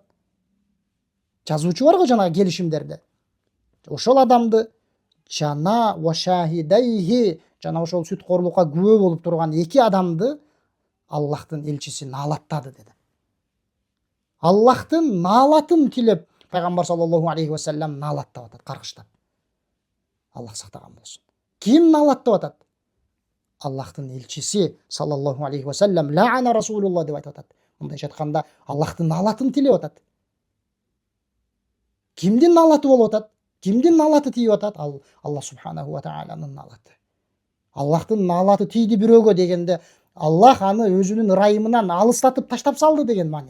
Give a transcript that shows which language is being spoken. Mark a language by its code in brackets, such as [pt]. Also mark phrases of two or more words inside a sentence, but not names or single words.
[ky] Жазуучу бар го жана келишимдерде. Ошол адамды жана [ar] وشاهديه [ky] жана ошол сүтқорлукка күбө болуп турган эки адамды Аллахтын элчиси наалаттады деди. Аллахтын наалатын тилеп Пайгамбар [ar] صلى الله عليه وسلم [ky] наалаттап атат, каргыштап. Аллах сактаган болсун. Ким наалаттап атат? Аллахтын элчиси [ar] صلى الله عليه وسلم لعن رسول الله [ky] деп айтып атат. Мындайча айтканда, Аллахтын наалатын тилеп атат. Кимдин наалаты болуп атат? Кимдин наалаты тийип атат? Аллах [ar] سبحانه وتعالى [ky] наалаты. Аллахтын наалаты тийди бирөөгө дегенде, Аллах аны өзүнүн ырайымынан алыстатып таштап салды деген маани.